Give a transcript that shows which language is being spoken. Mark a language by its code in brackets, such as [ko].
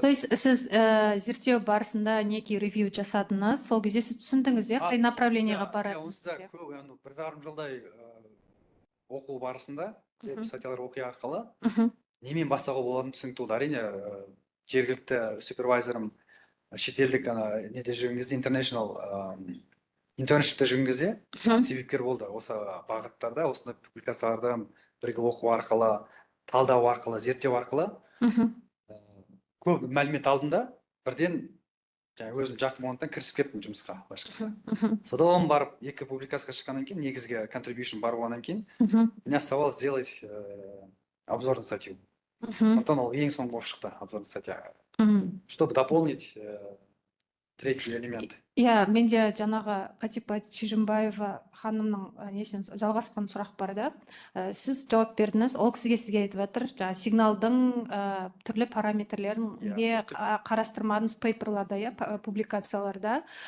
[kk] То есть сіз зерттеу барысында некий ревью жасадыңыз, сол кезде сіз түсіндіңіз, қай направлениеға баратыныңызды? Бір жарым жылдай оқу барысында, статьялар оқи арқылы, немен бастауға болатынын түсінікті болды. Әрине, жергілікті супервайзерім шетелдік неде жүрген кезде, international интерншипте жүрген кезде себепкер болды. Осы бағыттарда, осындай публикацияларда бірге оқу арқылы, талдау арқылы, зерттеу арқылы көп мәлімет алдым да, бірден өзім жақын болғандықтан кірісіп кеттім жұмысқа. Содан барып, 2 публикацияға шыққаннан кейін, негізгі contribution бар болғаннан кейін, [ru] мне оставалось сделать обзорную статью. [kk] Сондықтан ол ең соңғы болып шықты, [ru] обзорная статья. Чтобы дополнить третий элемент. [kk] Иә, менде жаңағы Қатипа Чижимбаева ханымның несен жалғасқан сұрақ бар да. Сіз жауап бердіңіз, ол сізге айтып жатыр, сигналдың түрлі параметрлерін қарастырмадыңыз пейперларда, публикацияларда.